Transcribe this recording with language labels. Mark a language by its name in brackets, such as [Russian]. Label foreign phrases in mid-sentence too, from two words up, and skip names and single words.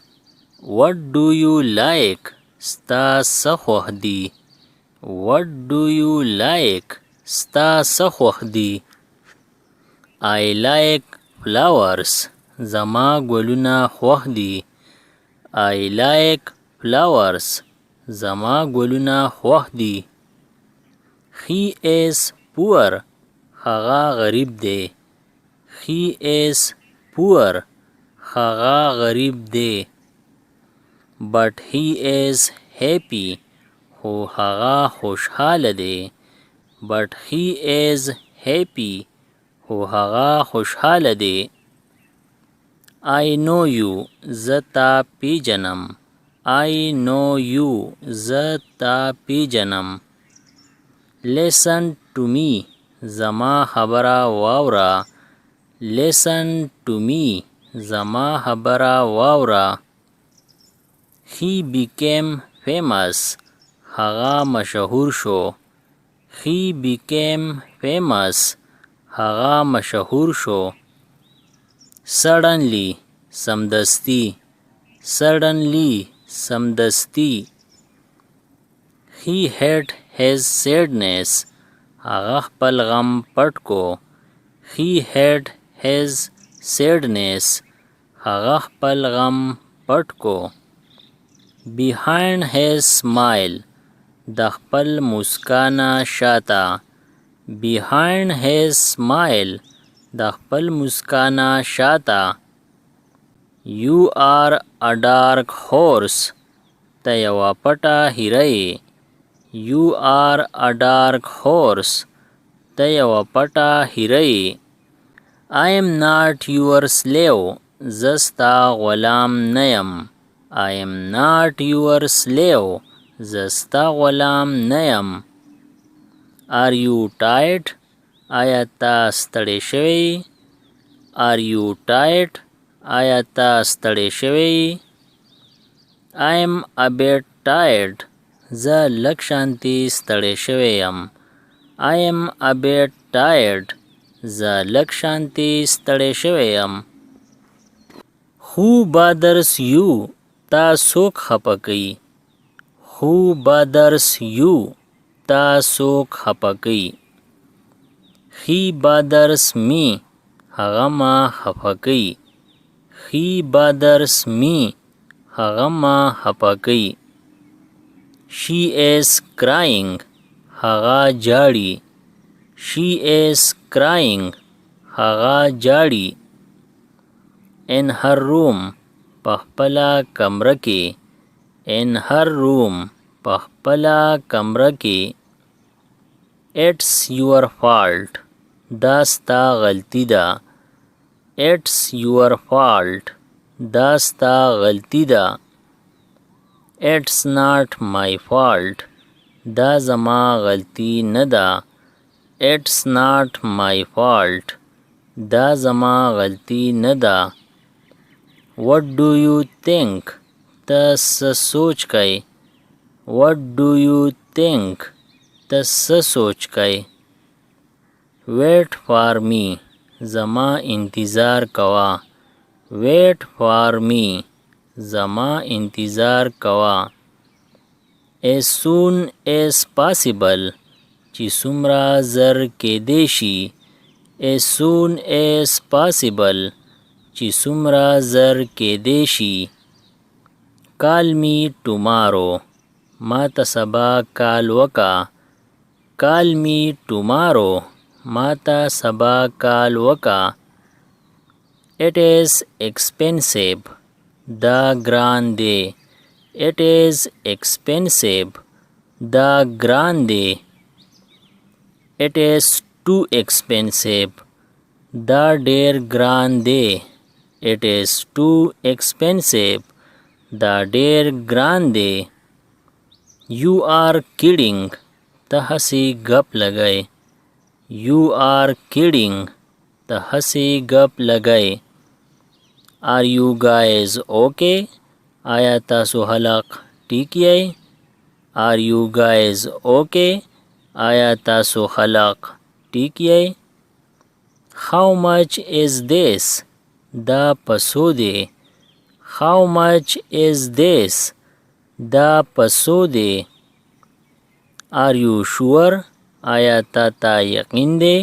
[English] What do you like? [Pashto] ستا څه خوښ دي. [English] What do you like? [Pashto] ستا څه خوښ دي. [English] I like flowers. [Pashto] زما ګلونه خوښ دي. [English] I like flowers. [Pashto] زما ګلونه خوښ دي. [English] He is poor. [Pashto] هغه غریب دی. [English] He is poor. [Pashto] هغه غریب دی. [English] But he is happy. [Pashto] خو هغه خوشحاله دی. [English] But he is happy. [Pashto] خو هغه خوشحاله دی. [English] I know you. [Pashto] زه تا پیژنم. [English] I know you. [Pashto] زتا پیجنم. [English] Listen to me. [Pashto] زما خبره واورا. [English] Listen to me. [Pashto] زما خبره واورا. [English] He became famous. [Pashto] هغه مشهور شو. [English] He became famous. [Pashto] هغه مشهور شو. [English] Suddenly. [Pashto] سمدستی. Suddenly. [English] سمدستی. He hid his sadness. [Pashto] هغه خپل غم پټ کو. [English] He hid his sadness. [Pashto] هغه خپل غم پټ کو. [English] Behind his smile. [Pashto] د خپل مسکانه شاته. [English] Behind his smile. [Pashto] د خپل مسکانه شاته. [English] You are a dark horse. [Pashto] ته یوه پټه هیره. [English] You are a dark horse. [Pashto] ته یوه پټه هیره. [English] I am not your slave. [Pashto] زه ستا غلام نه یم. [English] I am not your slave. [Pashto] زه ستا غلام نه یم. [English] Are you tired? [Pashto] آیا ته ستړی شوی؟ [English] Are you tired? [Pashto] آیا ته ستړی شوی؟ [English] I am a bit tired. [Pashto] زه لږ شانتې ستړی شوی یم. [English] I am a bit tired. [Pashto] زه لږ شانتې ستړی شوی یم. [English] Who bothers you? [Pashto] تا څوک خفه کوي؟ [English] Who bothers you? [Pashto] تا څوک خفه کوي؟ [English] He bothers me. [Pashto] هغه ما خفه کوي. [English] He bothers me. [Pashto] هغه ما خفه کوي. [English] She is crying. [Pashto] هغه جاړي. [English] She is crying. [Pashto] هغه جاړي. [English] In her room. [Pashto] په خپله کمره کې. [English] In her room. [Pashto] په خپله کمره کې. [English] It's your fault. [Pashto] دا ستا غلطي ده. [English] It's your fault. [Pashto] دا ستا غلطي ده. [English] It's not my fault. [Pashto] دا زما غلطي نه ده. [English] It's not my fault. [Pashto] دا زما غلطي نه ده. [English] What do you think? [Pashto] ته څه سوچ کوې؟ [English] What do you think? [Pashto] ته څه سوچ کوې؟ [English] Wait for me. [Pashto] زما انتظار کوه. [English] Wait for me. [Pashto] زما انتظار کوه. [English] As soon as possible. [Pashto] چې څومره زر کېدی شي. [English] As soon as possible. [Pashto] چې څومره زر کېدی شي. [English] Call me tomorrow. [Pashto] ما ته سبا کال وکړه. [English] Call me tomorrow. [Pashto] ما ته سبا کال وکړه. [English] It is expensive. [Pashto] دا ګران دی. [English] It is expensive. [Pashto] دا ګران دی. [English] It is too expensive. [Pashto] دا ډیر ګران دی. [English] It is too expensive. [Pashto] دا ډیر ګران دی. [English] You are kidding. [Pashto] ته هسې ګپ لګئ. [English] You are kidding. [Pashto] ته هسې ګپ لګئ. [English] Are you guys okay? [Pashto] آیا تاسو خلق ټیک یئ؟ [English] Are you guys okay? [Pashto] آیا تاسو خلق ټیک یې؟ [English] How much is this? [Pashto] دا پسو دی. [English] How much is this? [Pashto] دا پسو دی. [English] Are you sure? [Pashto] آیا تا تا یقین دی؟